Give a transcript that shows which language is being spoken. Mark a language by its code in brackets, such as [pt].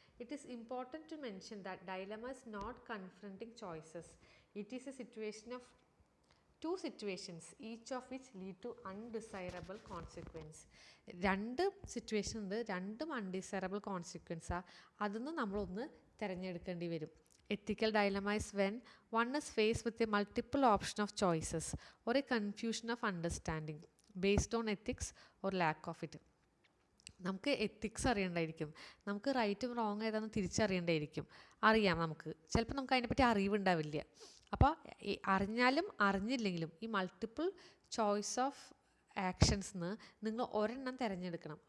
[en] It is important to mention that dilemma is not confronting choices. It is a situation of two situations each of which lead to undesirable consequence. [ml] രണ്ട് situation ഉണ്ട്, രണ്ടും undesirable കോൺസിക്വൻസാണ്. അതൊന്നും നമ്മളൊന്ന് തിരഞ്ഞെടുക്കേണ്ടി വരും. [en] Ethical dilemma is when one is faced with a multiple option of choices or a confusion of understanding based on ethics or lack of it. [ml] നമുക്ക് ethics അറിയണ്ടായിരിക്കും, നമുക്ക് റൈറ്റും wrong ഏതാണെന്ന് തിരിച്ചറിയേണ്ടായിരിക്കും. അറിയാം, നമുക്ക് ചിലപ്പോൾ നമുക്ക് അതിനെപ്പറ്റി അറിവുണ്ടാവില്ല. അപ്പോൾ അറിഞ്ഞാലും അറിഞ്ഞില്ലെങ്കിലും ഈ മൾട്ടിപ്പിൾ ചോയ്സ് ഓഫ് ആക്ഷൻസിന് നിങ്ങൾ ഒരെണ്ണം തിരഞ്ഞെടുക്കണം.